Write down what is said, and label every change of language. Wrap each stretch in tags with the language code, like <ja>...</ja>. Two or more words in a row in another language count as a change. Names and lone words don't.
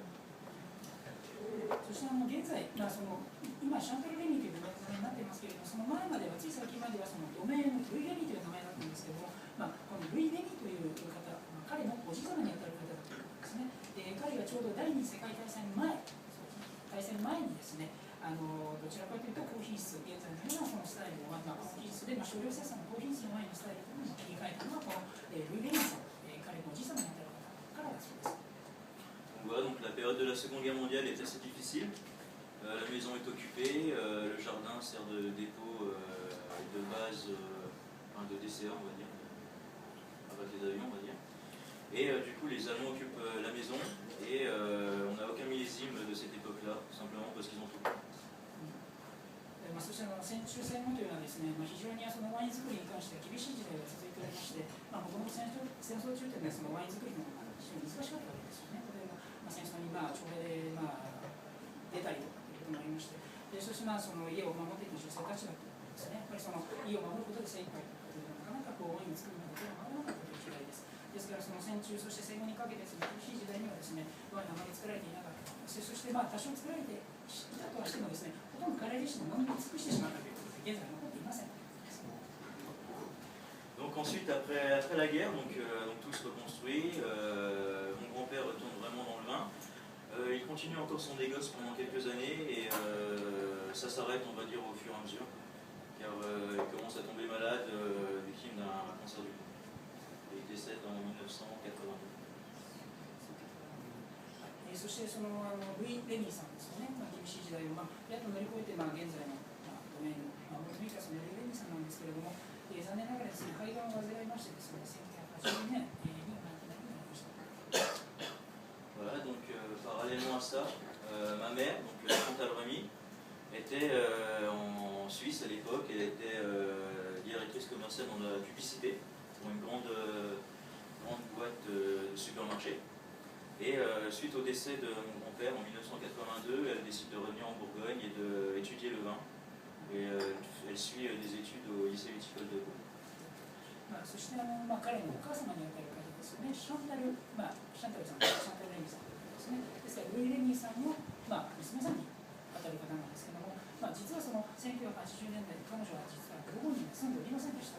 <ja>そして現在、今シャンテル・レミという名前になっていますけれども、その前まではつい最近まではそのドメインのルイ・レミという名前だったんですけども、このルイ・レミという方、彼のおじ様にあたる方だということですね。彼がちょうど第二次世界大戦前にですね、どちらかというと高品質、現在のようなそのスタイルを、高品質で少量生産の高品質のワインのスタイルというのを切り替えたのはこのルイ・レミさん、彼のおじ様にあたる方からだそうです。</ja> <fr>Voilà, donc la période de la Seconde Guerre mondiale est assez difficile. La maison est occupée, le jardin sert de dépôt de base, de DCA, on va dire, à base des avions, on va dire. Et du coup, les Allemands occupent la maison et on n'a aucun millésime de cette époque-là, simplement parce qu'ils ont tout.</fr> <ja>そして戦中戦後というのはですね、非常にそのワイン作りに関しては厳しい時代が続いておりまして、もともと戦争中というのはそのワイン作りの非常に難しかったわけですよね。例えば戦争に徴兵で出たりとかということもありまして、そしてその家を守っていた女性たちだということですね。やっぱりその家を守ることで精一杯ということで、なかなかこう、王位を作るまで手が回らなかったという時代です。ですからその戦中、そして戦後にかけてその苦しい時代にはですね、ワインあまり作られていなかった。そして多少作られていたとはしてもですね、ほとんど彼自身の飲み尽くしてしまったということで、現在残っていません。</ja> <fr>Donc ensuite, après la guerre, donc tout se reconstruit, mon grand-père retourne vraiment dans le vin. Il continue encore son négoce pendant quelques années et ça s'arrête, on va dire, au fur et à mesure, car il commence à tomber malade, victime d'un cancer du poumon. Et il décède en 1982.</fr> <ja>そしてそのルイ・レミーさんですよね、厳しい時代をやっと乗り越えて、現在のドメインのモルトミカスのルイ・レミーさんなんですけれども、残念ながらですね、肺がんを患いましてですね、1982年に亡くなりました。</ja> <fr>Voilà, donc parallèlement à ça, ma mère, donc Chantal Remy, était en Suisse à l'époque. Elle était directrice commerciale dans la publicité pour une grande boîte de supermarché. Et suite au décès de mon grand-père en 1982, elle décide de revenir en Bourgogne et d'étudier le vin. Et elle suit des études au lycée viticole de Pau.</fr> <ja>そして彼のお母様にあたる方ですよね、シャンタルさん、シャンタル・レミさんですね。ですからルイ・レミさんの、娘さんにあたる方なんですけども、実はその1980年代に彼女は実はブルゴーニュに住んでおりませんでした。</ja>